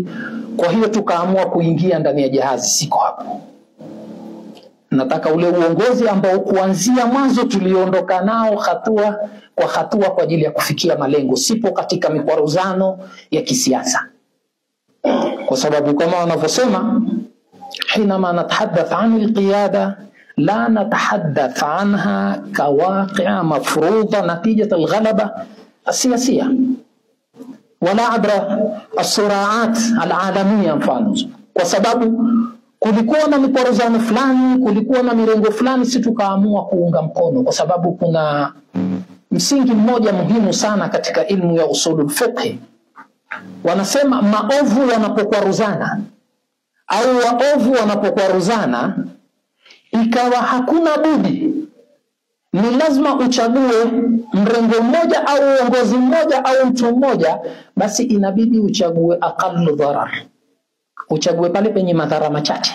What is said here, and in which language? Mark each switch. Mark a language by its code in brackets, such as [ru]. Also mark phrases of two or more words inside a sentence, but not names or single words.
[sw] Kwa hiyo tukaamua kuingia ndani ya jahazi. Siko hapo. Nataka ule uongozi ambao kuanzia mwanzo tuliondoka nao hatua kwa hatua kwa ajili ya kufikia malengo. Sipo katika mikwaruzano ya kisiasa, kwa sababu kama wanavyosema, [ar] حينما نتحدث عن القيادة لا نتحدث عنها كواقع مفروضة نتيجة الغلبة السياسية ولا عبر الصراعات العالمية mfano. [sw] Kwa sababu kulikuwa na mikwaruzano fulani, kulikuwa na mirengo fulani, sisi tukaamua kuunga mkono, kwa sababu kuna msingi mmoja muhimu sana katika ilmu ya [ar] أصول الفقه. [sw] Wanasema maovu yanapokwaruzana au waovu wanapokwaruzana, ikawa hakuna budi, ni lazima uchague mrengo mmoja au uongozi mmoja au mtu mmoja, basi inabidi uchague [ar] أقل ضرر, [sw] uchague pale penye madhara machache.